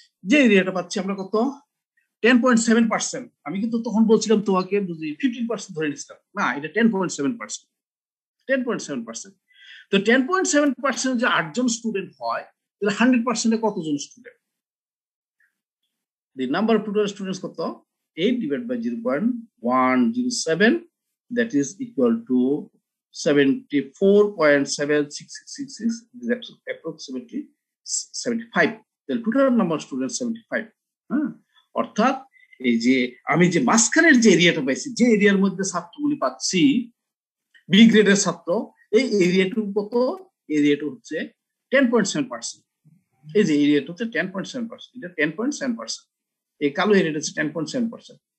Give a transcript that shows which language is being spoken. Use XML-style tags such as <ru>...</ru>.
<bn>যে এরিয়াটা পাচ্ছি আমরা কত, 10.7%। আমি কিন্তু তখন বলছিলাম তোমাকে 15% ধরে নিচ্ছিলাম, না এটা 10.7%, 10.7%। তো 10.7% যে 8 জন স্টুডেন্ট হয়, তাহলে 100% কতজন student?</bn> <en>The number of total students</en> <bn>কত,</bn> <en>8 divided by 0.107, that is equal to 74.76666, approximately 75. The total number of students 75.</en> <bn>অর্থাৎ এই যে আমি যে মাঝখানের যে এরিয়াটা পাইছি, যে এরিয়ার মধ্যে ছাত্রগুলি পাচ্ছি বি গ্রেডের ছাত্র, এই এরিয়াটুকু কত, এরিয়াটা হচ্ছে 10.7%। এই যে এরিয়াটা হচ্ছে 10.7%, এটা 10.7%। এই কালো এরিয়াটা হচ্ছে 10.7%।</bn>